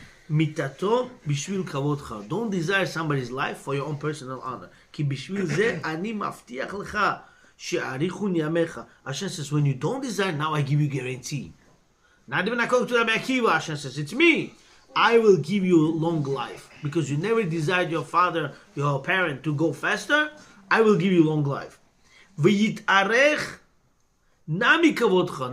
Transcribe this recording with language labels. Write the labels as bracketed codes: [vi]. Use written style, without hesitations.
[he] מיתתו בשביל כבודך. [en] Don't desire somebody's life for your own personal honor. [he] כי בשביל זה אני מבטיח לך שיאריכון ימיך. [en] Hashem says, when you don't desire, now I give you guarantee. Not even according to Rabbi Akiva, Hashem says, it's me. I will give you long life. Because you never desired your father, your parent, to go faster, I will give you long life. [he] ויתארך נמי כבודך.